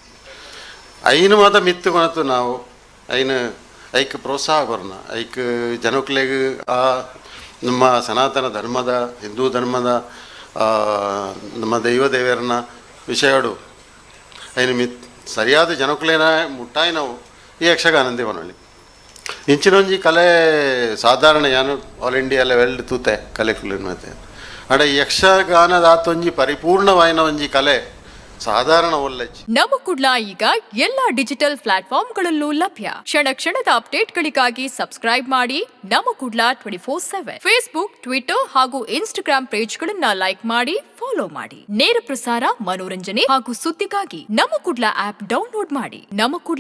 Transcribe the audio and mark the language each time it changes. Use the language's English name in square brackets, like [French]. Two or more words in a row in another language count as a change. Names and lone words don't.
[Tulu] ಐನು ಮಾತ್ರ ಮಿತ್ತು ಕೊನತ್ತು ನಾವು ಐಕ್ ಪ್ರೋತ್ಸಾಹ ಕೊರೋಣ ಐಕ್ ಜನಕ್ಲೆಗ್ ಆ ನಮ್ಮ ಸನಾತನ ಧರ್ಮದ, ಹಿಂದೂ ಧರ್ಮದ ನಮ್ಮ ದೈವ ದೇವರನ್ನ ವಿಷಯಗಳು ಐನು ಸರಿಯಾದ ಜನಕ್ಲೇನ ಮುಟ್ಟಾಯಿ ನಾವು ಈ ಯಕ್ಷಗಾನಂದೇ ಬನೊಳ್ಳಿ ಇಂಚಿನೊಂಜಿ ಕಲೆ ಸಾಧಾರಣ ಯಾನು [English] all India level [Tulu] ತೂತೆ ಕಲೆ ಮತ್ತೆ ಅಡ ಯಕ್ಷಗಾನದ ಆತೊಂಜಿ ಪರಿಪೂರ್ಣವಾಯಿನ ಒಂಜಿ ಕಲೆ ಸಾಧಾರಣ ಒಳ್ಳೆಜಿ. [Kannada] ನಮ್ಮ ಕುಡ್ಲ ಈಗ ಎಲ್ಲಾ ಡಿಜಿಟಲ್ ಪ್ಲಾಟ್ಫಾರ್ಮ್ಗಳಲ್ಲೂ ಲಭ್ಯ. ಕ್ಷಣ ಕ್ಷಣದ ಅಪ್ಡೇಟ್ಗಳಿಗಾಗಿ ಸಬ್ಸ್ಕ್ರೈಬ್ ಮಾಡಿ ನಮ್ಮ ಕುಡ್ಲ 24/7. ಫೇಸ್ಬುಕ್, ಟ್ವಿಟರ್ ಹಾಗೂ ಇನ್ಸ್ಟಾಗ್ರಾಮ್ ಪೇಜ್ಗಳನ್ನ ಲೈಕ್ ಮಾಡಿ, ಫಾಲೋ ಮಾಡಿ. ನೇರ ಪ್ರಸಾರ, ಮನೋರಂಜನೆ ಹಾಗೂ ಸುದ್ದಿಗಾಗಿ ನಮ್ಮ ಕುಡ್ಲ ಆಪ್ ಡೌನ್ಲೋಡ್ ಮಾಡಿ.